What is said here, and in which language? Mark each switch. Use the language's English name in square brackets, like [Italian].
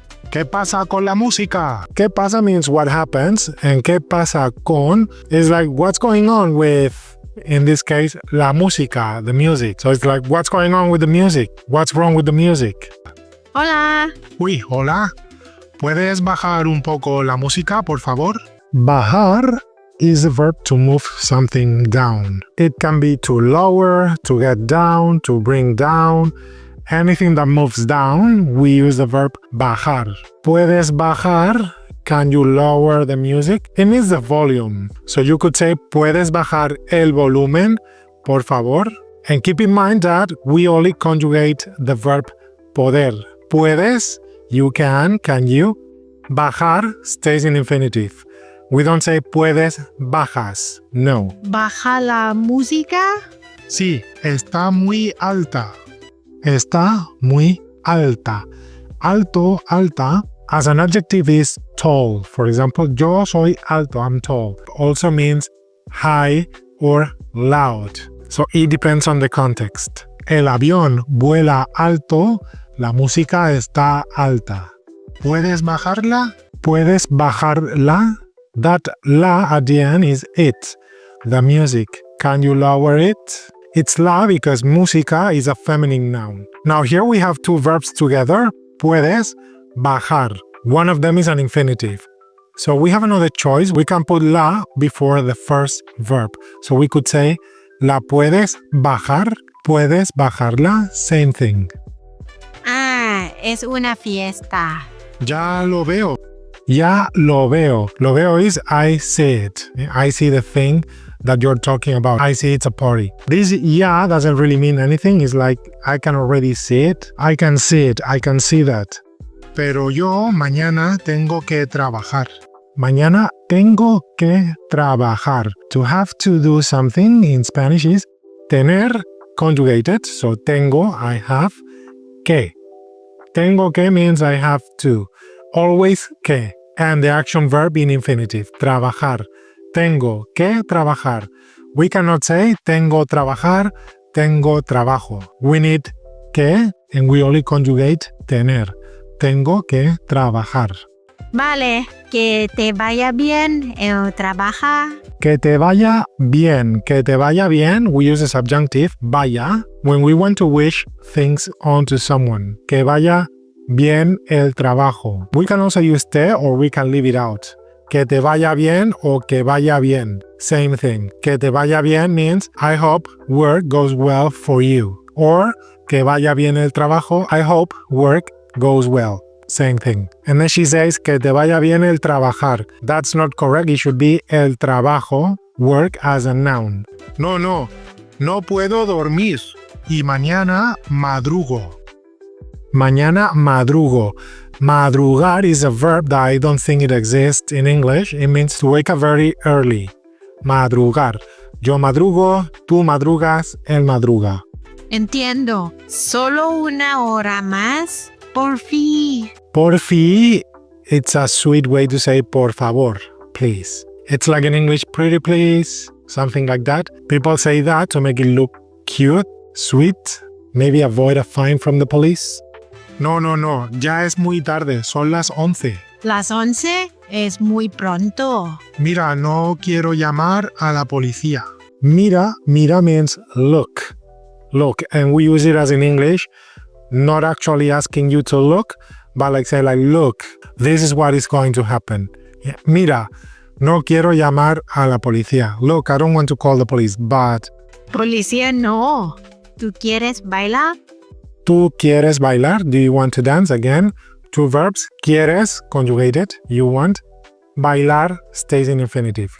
[Spanish] ¿Qué pasa con la música? [English] ¿Qué pasa means what happens, and ¿qué pasa con is like what's going on with, in this case, la música, the music. So it's like what's going on with the music? What's wrong with the music? [Spanish] Hola. Uy, hola. ¿Puedes bajar un poco la música, por favor? [English] Bajar is a verb to move something down. It can be to lower, to get down, to bring down. Anything that moves down, we use the verb bajar. [Spanish] ¿Puedes bajar? [English] Can you lower the music? It means the volume. So you could say, [Spanish] ¿puedes bajar el volumen, por favor? [English] And keep in mind that we only conjugate the verb poder. Puedes, you can you. Bajar stays in infinitive. We don't say puedes, bajas. [Spanish] No. ¿Baja la música? Sí, está muy alta. Está muy alta. [English] Alto, alta, as an adjective is tall. For example, [Spanish] yo soy alto, [English] I'm tall. Also means high or loud. So it depends on the context. [Spanish] El avión vuela alto, la música está alta. ¿Puedes bajarla? ¿Puedes bajarla? [English] That la at the end is it, the music. Can you lower it? It's la because música is a feminine noun. Now here we have two verbs together. Puedes, bajar. One of them is an infinitive. So we have another choice. We can put la before the first verb. So we could say, [Spanish] ¿la puedes bajar? ¿Puedes bajarla? [English] Same thing. [Spanish] Ah, es una fiesta. Ya lo veo. Ya lo veo. Lo veo [English] is I see it. I see the thing that you're talking about. I see it's a party. This ya doesn't really mean anything. It's like I can already see it. I can see it. I can see that. [Spanish] Pero yo mañana tengo que trabajar. Mañana tengo que trabajar. [English] To have to do something in Spanish is tener conjugated. So tengo, I have, que. Tengo que means I have to. Always que. And the action verb in infinitive. Trabajar. [Spanish] Tengo que trabajar. [English] We cannot say [Spanish] tengo trabajar, tengo trabajo. [English] We need que and we only conjugate tener. [Spanish] Tengo que trabajar. Vale, que te vaya bien el trabajo. Que te vaya bien. Que te vaya bien, [English] we use the subjunctive vaya when we want to wish things onto someone. [Spanish] Que vaya bien el trabajo. [English] We can also use te or we can leave it out. [Spanish] Que te vaya bien o que vaya bien. [English] Same thing. [Spanish] Que te vaya bien [English] means I hope work goes well for you. Or [Spanish] que vaya bien el trabajo, [English] I hope work goes well. Same thing. And then she says [Spanish] que te vaya bien el trabajar. [English] That's not correct. It should be el trabajo, work as a noun. [Spanish] No puedo dormir. Y mañana madrugo. Mañana madrugo. [English] Madrugar is a verb that I don't think it exists in English. It means to wake up very early. [Spanish] Madrugar. Yo madrugo, tú madrugas, él madruga. Entiendo. ¿Solo una hora más? Por fin. [English] Por fin, it's a sweet way to say por favor, please. It's like in English, pretty please, something like that. People say that to make it look cute, sweet, maybe avoid a fine from the police. [Spanish] No, ya es muy tarde, son las 11. ¿Las 11? Es muy pronto. Mira, no quiero llamar a la policía. [English] Mira means look. Look, and we use it as in English, not actually asking you to look, but like say like, look, this is what is going to happen. Yeah. [Spanish] Mira, no quiero llamar a la policía. [English] Look, I don't want to call the police, but... [Spanish] Policía no. ¿Tú quieres bailar? ¿Tú quieres bailar? [English] Do you want to dance? Again, two verbs. Quieres, conjugated, you want. Bailar stays in infinitive.